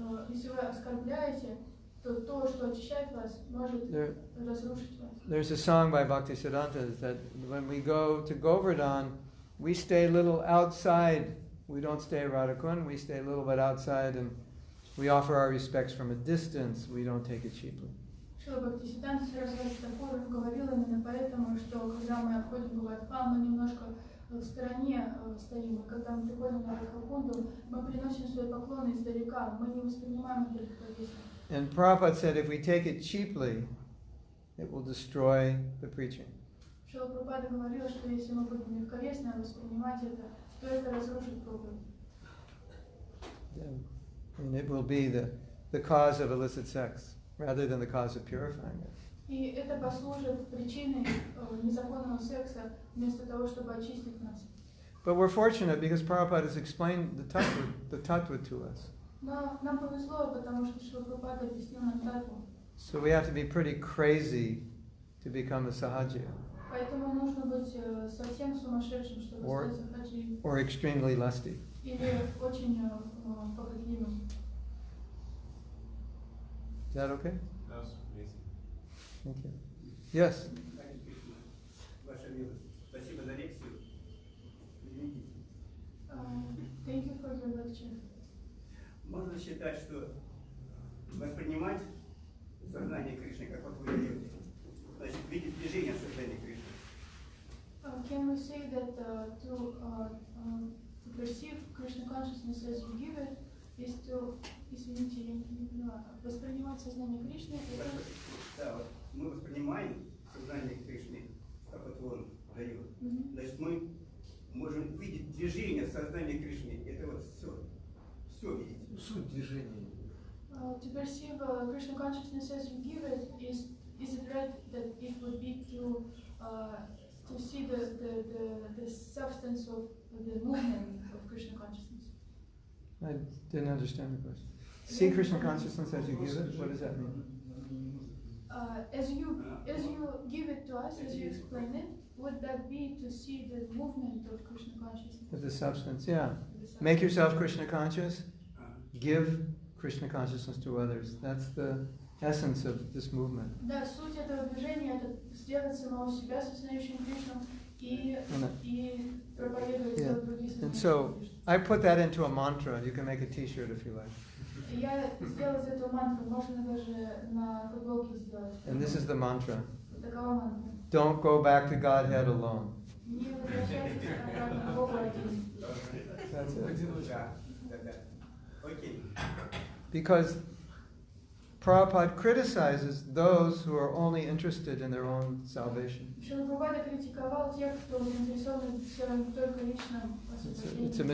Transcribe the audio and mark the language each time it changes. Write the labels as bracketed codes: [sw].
[ru] Если вы оскорбляете, то то, что очищает вас, может разрушить вас. [en] There's a song by Bhaktisiddhanta that when we go to Govardhan, we stay a little outside. We don't stay at Radhakund, we stay a little bit outside and we offer our respects from a distance. We don't take it cheaply. [ru] Шрила Бхактисиддханта Сарасвати Такур говорил именно поэтому, что когда мы отходим в Радхакун, мы немножко в стороне стоим, и когда мы приходим на Радхакунду, мы приносим свои поклоны издалека, мы не воспринимаем это легковесно. [en] And Prabhupada said if we take it cheaply, it will destroy the preaching. [ru] Шрила Прабхупада говорил, что если мы будем легковесно воспринимать это, то это разрушит проповедь. [en] And it will be the cause of illicit sex rather than the cause of purifying it. [ru] И это послужит причиной незаконного секса вместо того, чтобы очистить нас. [en] But we're fortunate because Prabhupada has explained the tattva to us. [ru] Но нам повезло, потому что Шрила Прабхупада объяснил нам татву. [en] So we have to be pretty crazy to become a sahajya. [ru] Поэтому нужно быть совсем сумасшедшим, чтобы стать сахаджией. [en] Or extremely lusty. [ru] Или очень похотливым. [en] Is that okay? That was amazing. Thank you. Yes. [ru] Ваша милость. Спасибо за лекцию. [en] Thank you for your lecture. [ru] Можно считать, что воспринимать сознание Кришны, как вот вы делаете, значит, видеть движение сознания Кришны. [en] Can we say that to perceive Krishna consciousness as you give it is to, [ru] извините, я не поняла, воспринимать сознание Кришны? Да, вот мы воспринимаем сознание Кришны, как вот он дает. Значит, мы можем видеть движение сознания Кришны. Это вот все видеть. Суть движения. [en] To perceive Krishna consciousness as you give it is it right that it would be to see the substance of the movement of Krishna consciousness? I didn't understand the question. See Krishna consciousness as you give it? What does that mean? As you give it to us, as you explain it, would that be to see the movement of Krishna consciousness? Of the substance, yeah. Make yourself Krishna conscious. Give Krishna consciousness to others. That's the essence of this movement. [ru] Да, суть этого движения это сделать самого себя сознающим Кришну и проповедовать других [en] And [ru] сознающих [en] so [ru] Кришну. [en] I put that into a mantra. You can make a t-shirt if you like. [ru] Я сделала из этого мантру, можно даже на футболке сделать. [en] And this is the mantra. [ru] Такова мантра. [en] Don't go back to Godhead alone. [ru] Не возвращайтесь обратно к Богу один. [en] That's it. [ru] Да. Окей. [en] Because Prabhupada criticizes those who are only interested in their own salvation. [ru] Шрила Прабхупада критиковал тех, кто заинтересован в своем только личном освобождении.